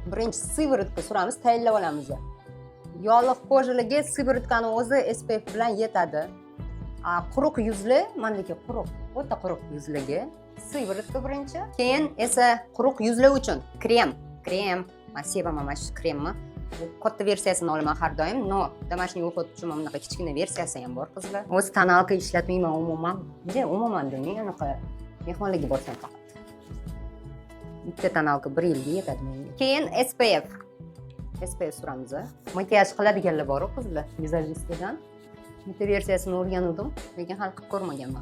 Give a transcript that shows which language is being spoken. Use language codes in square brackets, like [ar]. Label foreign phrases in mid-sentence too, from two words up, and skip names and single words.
[uz] Birinchi sivorotka suramiz, tayinlab olamiz. Yog'liq ko'jaliga sivorotkani o'zi SPF bilan yetadi. Quruq yuzli, mendagi quruq, o'ta quruq yuzliga sivorotka birinchi. Keyin esa quruq yuzlar uchun krem. Men sevaman mana shu kremni. Bu katta versiyasini olaman har doim, no [ru] домашний уход [uz] uchun bunaqa kichkina versiyasi ham bor qizlar. O'zi tonalka ishlatmayman umuman. Umuman demay, anaqa mehmonlarga borsam faqat. Bitta tonalka 1 yilga yetadi menga. Keyin SPF suramiz. Makiyaj qiladiganlar bor qizlar, vizajistdan. Bitta versiyasini o'rgandim, lekin hal qilib ko'rmaganman.